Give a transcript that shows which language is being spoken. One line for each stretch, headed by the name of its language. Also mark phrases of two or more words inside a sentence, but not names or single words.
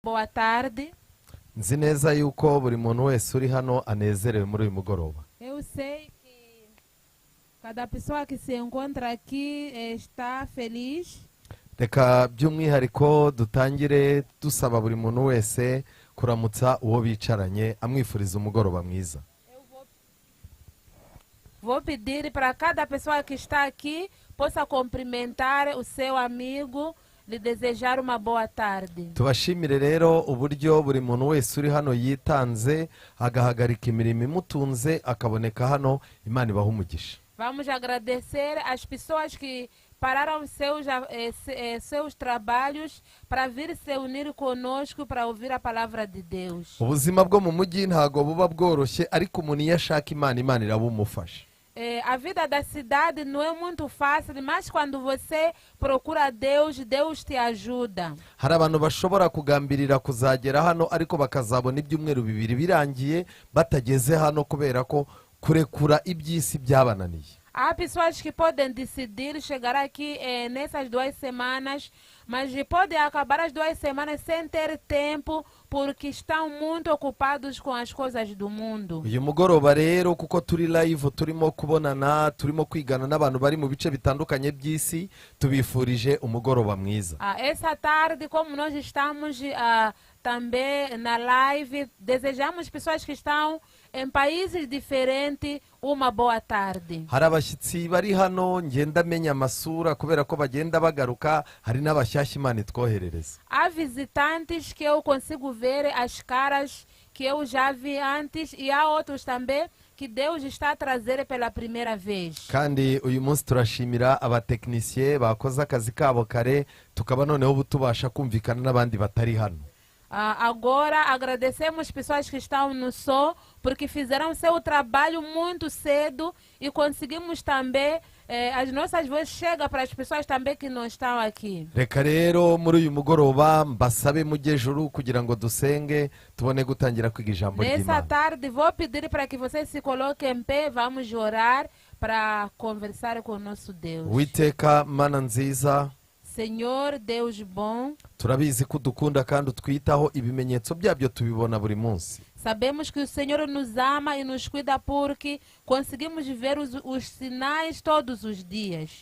Portuguese: Boa tarde.
Kinyarwanda: Nzi neza yuko buri muntu wese uri hano anezerewe muri uyu mugoroba.
Portuguese: Eu sei que cada pessoa que se encontra aqui está feliz.
Kinyarwanda: Reka by'umwihariko dutangire dusaba buri muntu wese kuramutsa uwo bicaranye amwifuriza umugoroba mwiza.
Portuguese: Vou pedir para cada pessoa que está aqui possa cumprimentar o seu amigo, lhe desejar uma boa tarde.
Kinyarwanda: Tubashimire rero uburyo buri muntu wese uri hano yitanze agahagarika imirimo imutunze akaboneka hano. Imana ibahe umugisha.
Portuguese: Vamos agradecer as pessoas que pararam seus trabalhos para vir se unir conosco para ouvir a palavra de Deus.
Kinyarwanda: Ubuzima bwo mu mujyi ntago buba bworoshye, ariko umuntu iyo ashaka Imana irabumufasha.
Portuguese: A vida da cidade não é muito fácil, mas quando você procura Deus, Deus te ajuda.
Kinyarwanda: Hari abantu bashobora kugambirira kuzagera hano ariko bakazabona ibyumweru bibiri birangiye batageze hano kubera ko kurekura iby'isi byabananiye.
Portuguese: Há pessoas que podem decidir chegar aqui nessas 2 semanas, mas podem acabar as 2 semanas sem ter tempo porque estão muito ocupados com as coisas do mundo.
Kinyarwanda: Uyu mugoroba rero kuko turi live turimo kubonana turimo kwigana n'abantu bari mu bice bitandukanye by'isi, tubifurije umugoroba mwiza.
Portuguese: Essa tarde, como nós estamos também na live, desejamos pessoas que estão em países diferentes uma boa tarde.
Kinyarwanda: Hari abashyitsi bari hano ngenda menya amasura kubera ko bagenda bagaruka, hari n'abashyashya Imana itwoherereza.
Portuguese: Há visitantes que eu consigo ver as caras que eu já vi antes e há outros também que Deus está a trazer pela primeira vez.
Kinyarwanda: Kandi uyu munsi turashimira abatekinisiye bakoze akazi kabo kare, tukaba noneho ubu tubasha kumvikana n'abandi batari hano.
Portuguese: Agora agradecemos pessoas que estão no som, porque fizeram seu trabalho muito cedo e conseguimos também, as nossas vozes chegam para as pessoas também que não estão aqui.
Kinyarwanda: Reka rero muri uyu mugoroba mbasabe mujye juru kugira ngo dusenge tubone gutangira kwiga ijambo
Portuguese: Nessa
Kinyarwanda: ry'Imana.
Portuguese: tarde vou pedir para que você se coloque em pé, vamos orar para conversar com o nosso Deus.
Kinyarwanda: Uwiteka Mana nziza,
Portuguese: Senhor Deus bom,
Kinyarwanda: turabizi ko udukunda kandi utwitaho, ibimenyetso byabyo tubibona buri munsi.
Portuguese: sabemos que o Senhor nos ama e nos cuida porque conseguimos ver os sinais todos os dias.